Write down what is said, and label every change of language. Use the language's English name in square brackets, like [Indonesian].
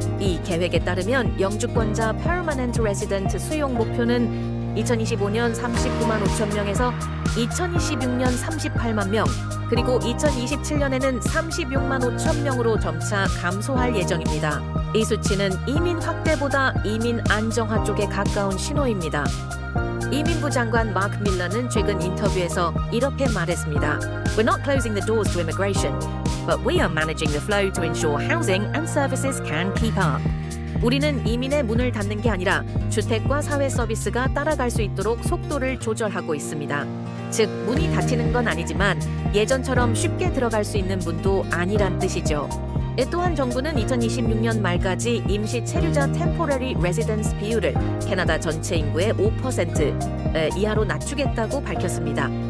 [Korean] 이 계획에 따르면 영주권자 Permanent Resident 수용 목표는 2025년 39만 5천 명에서 2026년 38만 명, 그리고 2027년에는 36만 5천 명으로 점차 감소할 예정입니다. 이 수치는 이민 확대보다 이민 안정화 쪽에 가까운 신호입니다. 이민부 장관 마크 밀러는 최근 인터뷰에서 이렇게 말했습니다. [English] We're not closing the doors to immigration, but we are managing the flow to ensure housing and services can keep up. [Korean] 우리는 이민의 문을 닫는 게 아니라 주택과 사회 서비스가 따라갈 수 있도록 속도를 조절하고 있습니다. 즉, 문이 닫히는 건 아니지만 예전처럼 쉽게 들어갈 수 있는 문도 아니란 뜻이죠. 또한 정부는 2026년 말까지 임시 체류자 Temporary Residence 비율을 캐나다 전체 인구의 5% 이하로 낮추겠다고 밝혔습니다.